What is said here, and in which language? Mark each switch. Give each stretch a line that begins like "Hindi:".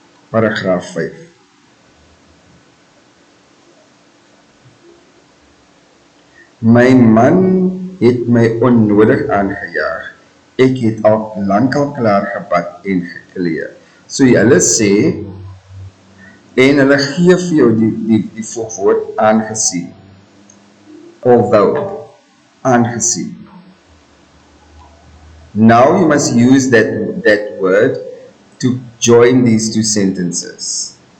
Afrikaans: Paragraaf 5. My man het my onnodig aangejaag. Ek het al lankal klaar gebad en gekleed. So hulle sê, en hulle gee vir jou die voegwoord aangesien. Although, Aangezien.
English: Now you must use that word to join these two sentences.